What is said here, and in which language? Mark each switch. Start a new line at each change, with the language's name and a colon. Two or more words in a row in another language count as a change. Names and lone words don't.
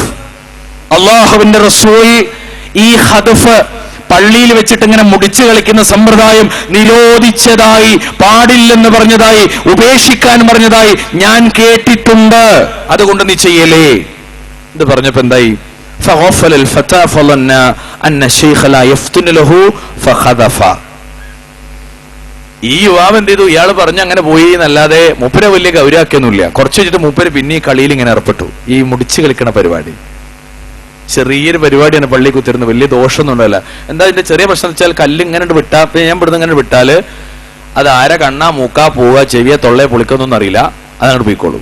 Malayalam: അല്ലാഹുവിന്റെ റസൂൽ ഈ ഖദ്ഫ്, പള്ളിയിൽ വെച്ചിട്ട് ഇങ്ങനെ മുടിച്ചു കളിക്കുന്ന സമ്പ്രദായം നിരോധിച്ചതായി, പാടില്ലെന്ന് പറഞ്ഞതായി, ഉപേക്ഷിക്കാൻ പറഞ്ഞതായി ഞാൻ കേട്ടിട്ടുണ്ട്. അതുകൊണ്ട് നീ ചെയ്യലേ. ഇത് പറഞ്ഞപ്പോ എന്തായി?
Arabic: فغفل الفتى فظن أن الشيخ لا يفتن له فخذف.
Malayalam: ഈ യുവാവ് എന്ത് ചെയ്തു? ഇയാൾ പറഞ്ഞ അങ്ങനെ പോയി എന്നല്ലാതെ മൂപ്പരെ വലിയ ഗൗരവാക്കിയൊന്നുമില്ല. കുറച്ച് വെച്ചിട്ട് മൂപ്പര് പിന്നെ ഈ കളിയിൽ ഇങ്ങനെ ഏർപ്പെട്ടു. ഈ മുടിച്ചു കളിക്കണ പരിപാടി ചെറിയൊരു പരിപാടിയാണ്. പള്ളി കുത്തിരുന്ന് വലിയ ദോഷമൊന്നും ഉണ്ടല്ല. എന്താ ഇതിന്റെ ചെറിയ പ്രശ്നം വെച്ചാൽ, കല്ല് ഇങ്ങനെ വിട്ടാ, ഞാൻ ഇവിടുന്ന് ഇങ്ങനെ വിട്ടാല് അത് ആരെ കണ്ണാ, മൂക്കാ, പോവുക, ചെവിയ, തൊള്ളയെ പൊളിക്കൊന്നും അറിയില്ല, അതങ്ങോട്ട് പോയിക്കോളൂ.